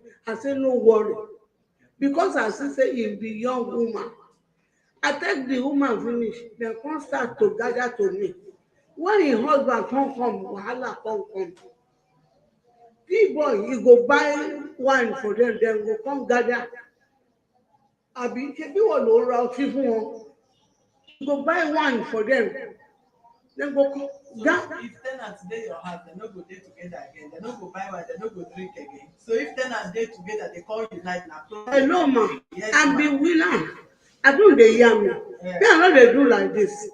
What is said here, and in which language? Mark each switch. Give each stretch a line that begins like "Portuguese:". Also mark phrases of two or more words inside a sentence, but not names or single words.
Nigerian Pidgin: I say no worry, because I see say he be young woman. I take the woman finish, dem come start to gather to me. When him husband come, wahala come. Big boy, he go buy wine for them, dem go come gather.
Yoruba: Àbí ṣebí wọ́n ló ra ọtí fún wọn?
Nigerian Pidgin: He go buy wine for them. Dem go come. So if tenants dey your house, dem no go dey together again. Dem no go buy wine, dem no go drink again. So if tenants dey together, they call unite na problem. Hello ma, Yes, I ma. be winner. I don dey hear me. Me I no dey do like this.